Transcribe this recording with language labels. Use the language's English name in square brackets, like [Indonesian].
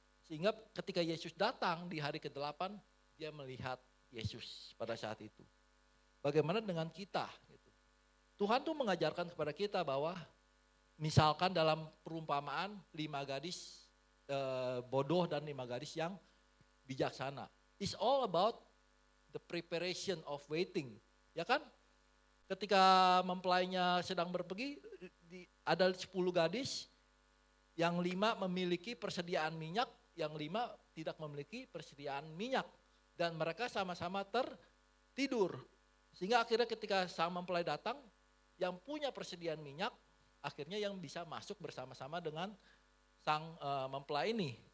[Indonesian] Sehingga ketika Yesus datang di hari ke-8, dia melihat Yesus pada saat itu. Bagaimana dengan kita? Gitu. Tuhan tuh mengajarkan kepada kita bahwa misalkan dalam perumpamaan 5 gadis bodoh dan 5 gadis yang bijaksana. [English] It's all about the preparation of waiting. [Indonesian] Ya kan? Ketika mempelainya sedang berpergi, ada 10 gadis, yang 5 memiliki persediaan minyak, yang 5 tidak memiliki persediaan minyak. Dan mereka sama-sama tertidur. Sehingga akhirnya ketika sang mempelai datang, yang punya persediaan minyak, akhirnya yang bisa masuk bersama-sama dengan sang mempelai ini.